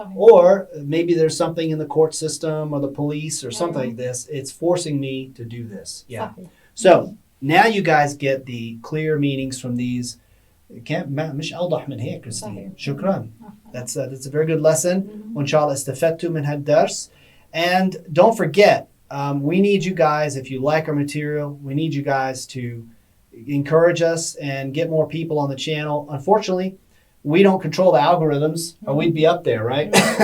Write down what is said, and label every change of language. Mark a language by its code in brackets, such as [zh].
[en] Or maybe there's something in the court system or the police or something like this. It's forcing me to do this. Yeah. So now you guys get the clear meanings from these [ar] مش أوضح من هيك Christine. صحيح. شكرا. [en] That's a very good lesson. [ar] وإن شاء الله استفدتوا من هالدرس. [en] And don't forget, we need you guys, if you like our material, we need you guys to encourage us and get more people on the channel. Unfortunately, we don't control the algorithms or we'd be up there, right?